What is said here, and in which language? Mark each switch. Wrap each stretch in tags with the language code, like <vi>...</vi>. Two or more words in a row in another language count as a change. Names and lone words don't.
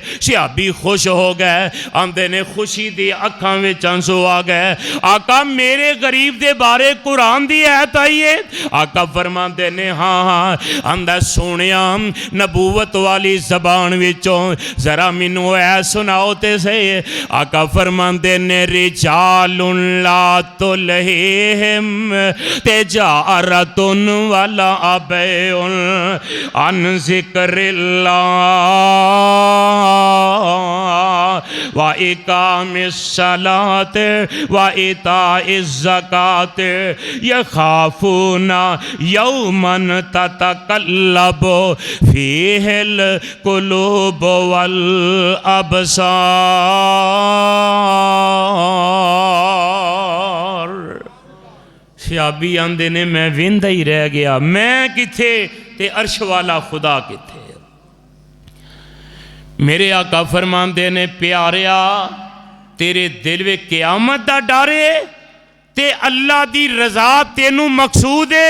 <pa>صحابی خوش ہو گئے، آندے نے خوشی دی اکھاں وچ آنسو آ گئے. آقا میرے غریب دے بارے قرآن دی آیت آئی ہے? آقا فرماتے نے ہاں ہاں. آندا سونیا نبوت والی زبان وچوں ذرا مینوں اے سناؤ تے سہی. آقا فرماتے نے</pa> <ar>رجال لا تلهيهم تجارة ولا بيع عن ذكر الله وإقام الصلاة وإيتاء الزكاة يخافون يوما تتقلب فيه القلوب والأبصار.</ar> <pa>صحابی آندے نے میں ویندا ہی رہ گیا، میں کتھے تے عرش والا خدا کتھے. میرے آقا فرماندے نے پیاریا تیرے دل میں قیامت دا ڈر ہے تے اللہ دی رضا تینوں مقصود ہے.</pa>